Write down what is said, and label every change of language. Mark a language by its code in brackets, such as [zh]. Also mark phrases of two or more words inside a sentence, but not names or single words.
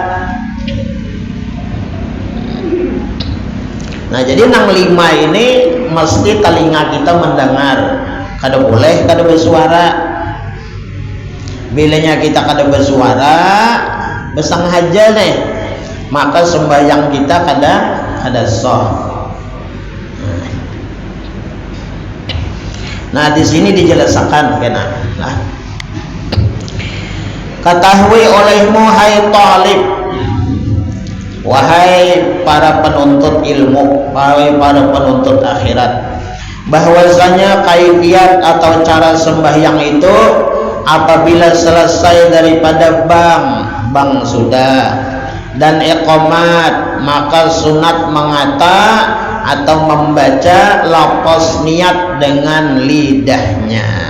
[bjn] Nah jadi nang 5 ini mesti telinga kita mendengar, kada boleh kada bersuara. Bilanya kita kada bersuara, bersengaja nih, maka sembahyang kita kada sah. Nah di sini dijelaskan kena. [id] Nah, ketahui olehmu hai talib, wahai para penuntut ilmu, wahai para penuntut akhirat, bahwasanya kaifiat atau cara sembahyang itu apabila selesai daripada bang sudah dan iqamat, maka sunat mengata atau membaca lafaz niat dengan lidahnya.